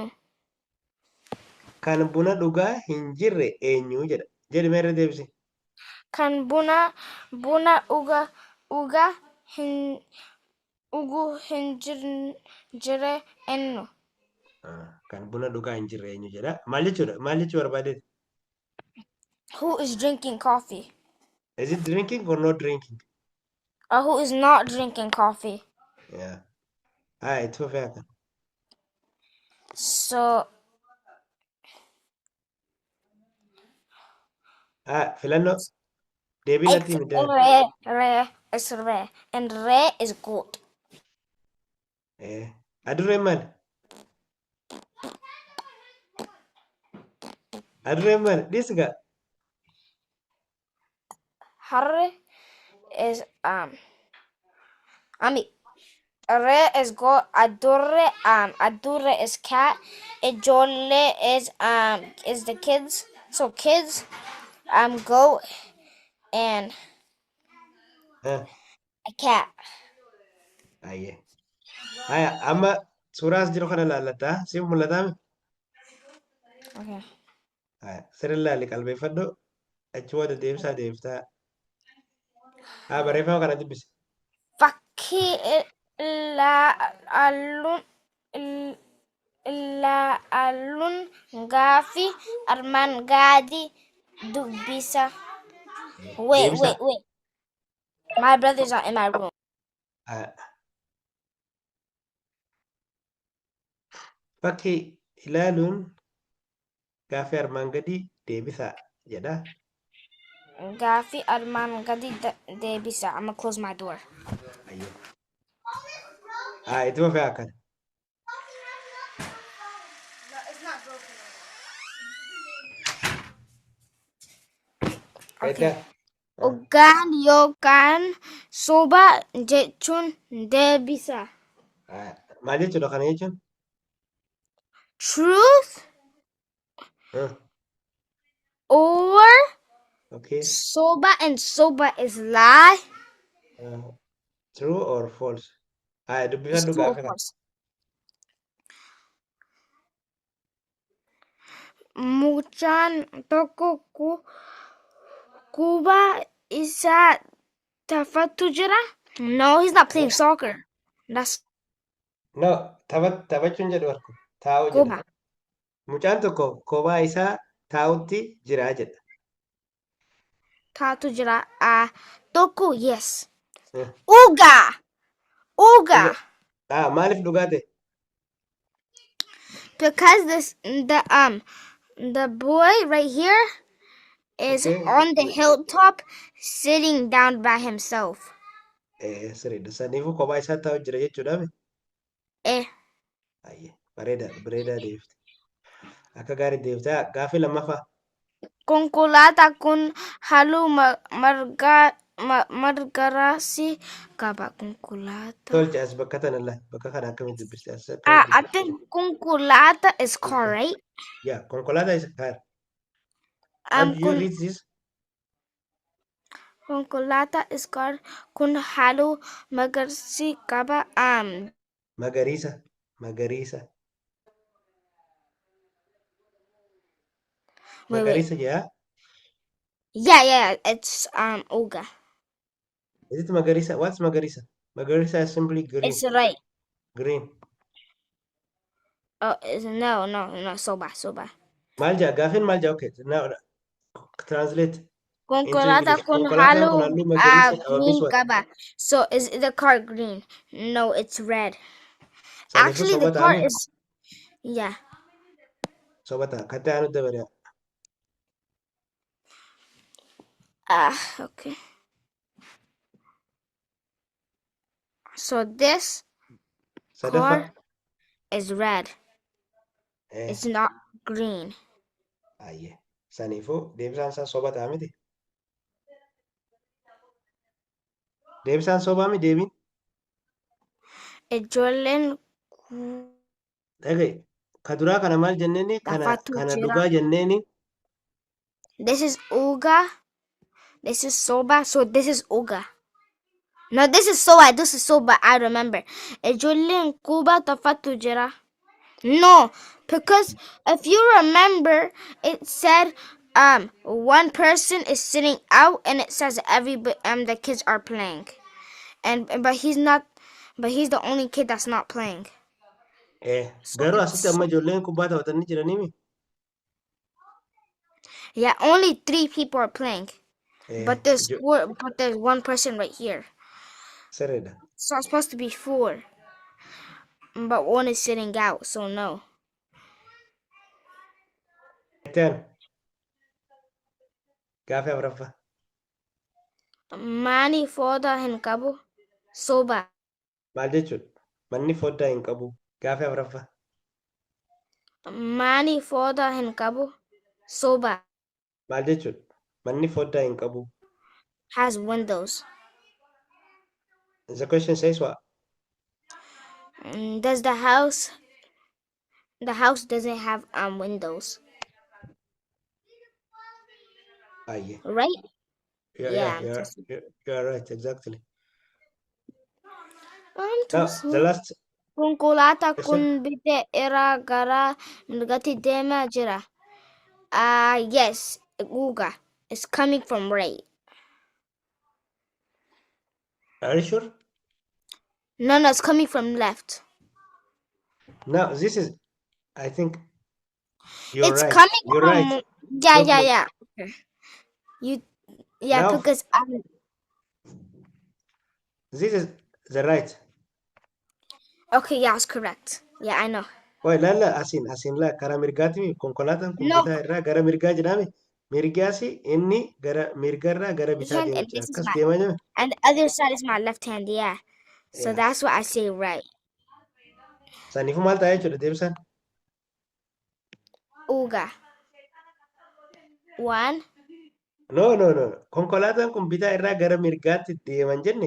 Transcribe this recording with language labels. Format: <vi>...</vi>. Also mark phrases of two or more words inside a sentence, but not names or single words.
<om>kan buna dhugaa hin jirre eenyu jedha. Jedhi mee irra deebisi. Kan buna dhugaa hin jirre eenyu? Kan buna dhugaa hin jirre eenyu jedha. Maal jechuudha? Maal jechuu barbaadeeti?</om> <en>Who is drinking coffee? Is it drinking or not drinking? Who is not drinking coffee? Yeah.</en> <om>Haa itti fufee akka. So Haa filannoo deebii natti it's himi.</om> <en>rare is rare and rare is good.</en> <om>Adurreen maali? Adurreen maali? Dhiisigaa.</om> <en>Harre is I mean rare is good. Adurre is cat. Ijolle is the kids. So kids go and a cat.</en> <om>Hayyee. Haa amma suuraa as jiru kana laallataa siif mul'ataa mi? Okay. Haa sirri laalli qalbeeffadhu. Achi booda deebisaa deebiftaa. Haa barreeffama kana dubbisi. Fakkii ilaaluun ilaaluun gaaffii armaan gadii dubbisa. Wait, Deebisa.</om> <en>wait, wait. My brother's not in my room.</en> <om>Ah, Bakki ilaaluun gaaffii armaan gadii deebisa jedha. Gaaffii armaan gadii deebisa.</om> <en>I'm gonna close my door.</en> <om>Ayyee. Itti fufee akkana. Okay. Egaa. Dhugaan yookaan soba jechuun deebisa. Maal jechuudha kana jechuun?</om> <en>Truth Ah, or Okay. soba, and soba is lie. Ah, True or false? It's</en> <om>Dubbifadhu</om> <en>true or</en> <om>gaaffii kana.</om> <en>false.</en> <om>Mucaan tokko kuba isaa taphatu jira.</om> <en>No, he's not playing soccer. That's No,</en> <om>taphachuun jedhu harku taa'uu jedha. kuba. Mucaan tokko kophaa isaa taa'utti jira jedha. Taatu jira. Tokko yes. Eh, Uga. Uga. Maaliif dhugaa ta'e?</om> <en>Because the boy right here is Okay. on the hilltop sitting down by himself.</en> <om>Sirriidha. Saniifuu kophaa isaa taa'u jira jechuudha. Eh. Bareedaadha. Bareedaa deebifte. Akka gaarii deebifte. Gaaffii lammaffaa. Konkolaataa kun halluu margariisa qaba. Konkolaataa. Tolcha as bakka tana laal. Bakka kana akkamitti dubbiste? As</om> <en>I</en> <om>akkamitti</om> <en>think konkolaataa is car,</en> <om>dubbiste?</om> <en>right? Yeah, konkolaataa is car. How do you</en> <om>Kun</om> <en>read this?</en> <om>konkolaataa</om> <en>is car</en> <om>kun halluu magariisa qaba. Magariisa. Magariisa.</om> <en>Wait.</en> <om>Magariisa jedha.</om> <en>Yeah, it's Uga. Is it Magarisa? What's Magarisa? Magarisa is simply green. It's right. Green. Oh, no,</en> <om>soba. Maal jaa? Gaaffiin maal jaa?</om> <en>Okay. Now translate into</en> <om>Konkolaataa</om> <en>English.</en> <om>kun Konkolaataan kun halluu magariisa qaba.</om> <en>Means green what? qaba. So is the car green? No, it's red.</en> <om>Saniifuu</om> <en>Actually, the</en> <om>soba</om> <en>car</en> <om>ta'ame?</om> <en>is yeah.</en> <om>Soba ta'a. Kan ta'an nutti dabare.</om> <en>Okay. So this</en> <om>Sadaffaa.</om> <en>car is red. It's not green.</en> <om>Ayyee. Saniifuu deebisaan isaa soba ta'a miti. Deebisaan sobaa mi deebiin? Ijoolleen Dhagaye. Ka duraa kana maal jenneeni? taphatu Kana jira. dhugaa jenneeni.</om> <en>This is Uga. This is soba. So this is Uga. No, this is soba. This is soba. I remember.</en> <om>Ijoolleen kuba taphatu jira.</om> <en>No, because if you remember, it said one person is sitting out, and it says the kids are playing, but he's not, but he's the only kid that's not playing. So</en> <om>Garuu asitti amma ijoolleen kubbaa taphatanii jiranii.</om> <en>yeah, only 3 people are playing, but there's one person right here.</en> <om>Sirriidha.</om> <en>So it's supposed to be 4, but one is sitting out, so no.</en> <om>Gaaffii afuraffaa. Mani foddaa hin qabu. Soba. Maal jechuudha? Manni foddaa hin qabu. Gaaffii afuraffaa. Mani foddaa hin qabu. Soba. Maal jechuudha? Manni foddaa hin qabu.</om> <en>Has windows. The question says what? Does the house doesn't have windows, Aye. right? Yeah, Yeah. you're right, exactly. To Now, the last</en> <om>konkolaataa kun</om> <en>question.</en> <om>bitee irraa gara mirgatti deemaa jira.</om> <en>Yes, Uga. It's coming from right. Are you sure? No, it's coming from left. Now, this is I think you're It's right. coming You're right. from, yeah, Look, yeah, look. yeah. Okay. You, yeah, Now because this is the right. okay, yeah, it's correct. Yeah, I know. Oi,</en> <om>lalla asin la karaa mirgaati konkolaataan kun</om> <en>No,</en> <om>bitaa irraa gara mirgaa jedhame. Mirgaasi inni gara mirgarraa gara bitaa</om> <en>hand,</en> <om>deemu</om> <en>and</en> <om>jira.</om> <en>this is</en> <om>Akkas</om> <en>my,</en> <om>deemaa jira.</om> <en>and the other side is my left hand. Yeah, so that's Yes. what I say right.</en> <om>Saniifuu maal ta'a jechuudha deebisaan?</om> <en>Uga. One. No, no, no.</en> <om>Konkolaataan kun bitaa irraa gara mirgaatti deeman jenne.</om>